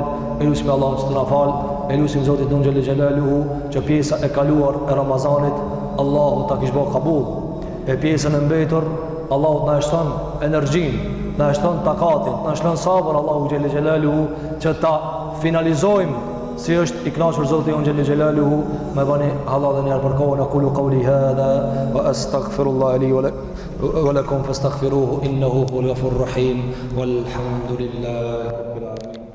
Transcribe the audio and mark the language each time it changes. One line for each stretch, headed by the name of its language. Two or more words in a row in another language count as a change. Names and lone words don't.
Albanian: E lutem Allahun që të na fal. E lutem Zotin don
Arabic: جل جلاله
Albanian: që pjesa e kaluar e Ramazanit Allahu ta kish bëu qabul. E pjesën e mbetur Allahu na shton energjinë, na shton takatin, na shton sabër Allahu
Arabic: جل جلاله
Albanian: që ta finalizojmë si është i kënaqur Zoti on
Arabic: جل جلاله.
Albanian: Me bani halal dhe njerë për kohën.
Arabic: أقول قولي هذا وأستغفر الله لي ولكم فاستغفروه إنه هو الغفور الرحيم والحمد لله رب العالمين.